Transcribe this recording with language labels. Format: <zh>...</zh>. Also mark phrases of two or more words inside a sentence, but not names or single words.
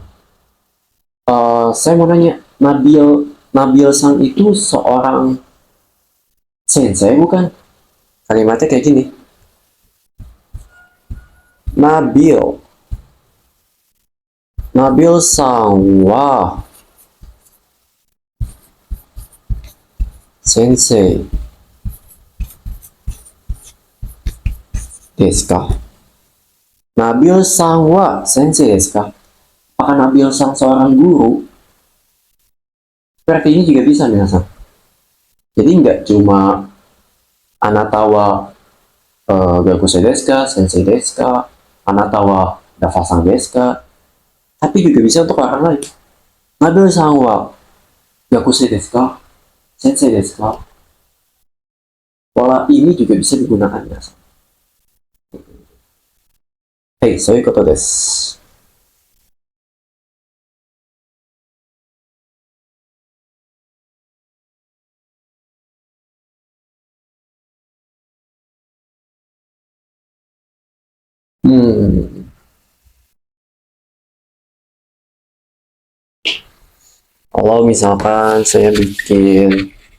<id>Saya mau nanya, Nabil Sang itu seorang sensei bukan? Kalimatnya kayak gini.</id> <ja>ナビル、ナビルさんは先生ですか? ナビルさんは先生ですか?</ja> <id>Apakah Nabil Sang seorang guru? Seperti ini juga bisa nih, jadi nggak cuma</id> <ja>あなたは学生ですか、先生ですか、あなたはダファさんですか,</ja> <id>tapi juga bisa untuk orang lain.</id> <ja>ナビルさんは学生ですか、先生ですか.</ja> <id>Pola ini juga bisa digunakan ya.</id> <ja>Hei, そうことです.</ja> <id>Hmm, kalau misalkan saya bikin</id>